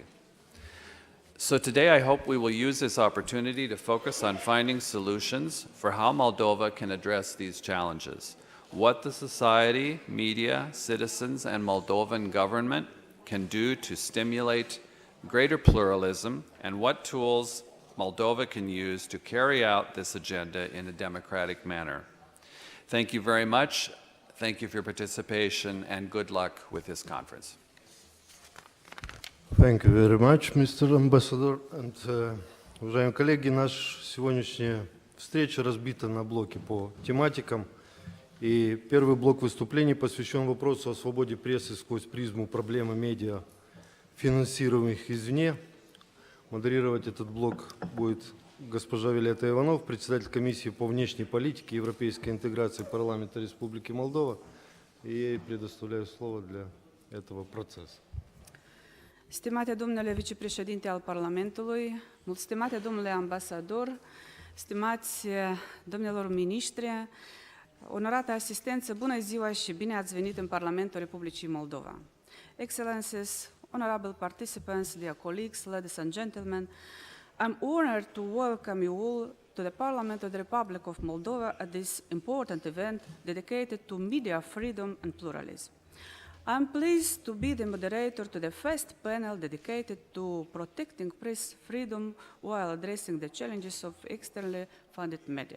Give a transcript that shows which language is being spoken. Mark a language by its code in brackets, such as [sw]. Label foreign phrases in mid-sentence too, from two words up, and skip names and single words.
[en] So today I hope we will use this opportunity to focus on finding solutions for how Moldova can address these challenges, what the society, media, citizens, and Moldovan government can do to stimulate greater pluralism, and what tools Moldova can use to carry out this agenda in a democratic manner. Thank you very much. Thank you for your participation, and good luck with this conference. Thank you very much, Mr. Ambassador. And, [ru] уважаемые коллеги, наша сегодняшняя встреча разбита на блоки по тематикам. И первый блок выступлений посвящен вопросу о свободе прессы сквозь призму проблемы медиа, финансируемых извне. Модерировать этот блок будет госпожа Виолетта Иванов, председатель комиссии по внешней политике и европейской интеграции парламента Республики Молдова. И ей предоставляю слово для этого процесса. [ro] Stimate domnule vicepreședinte al Parlamentului, stimate domnule ambasador, stimați domnilor miniștri, onorată asistență, bună ziua și bine ați venit în Parlamentul Republicii Moldova. [en] Excellencies, honorable participants, dear colleagues, ladies and gentlemen, I'm honored to welcome you all to the Parliament of the Republic of Moldova at this important event dedicated to media freedom and pluralism. I'm pleased to be the moderator to the first panel dedicated to protecting press freedom while addressing the challenges of externally funded media.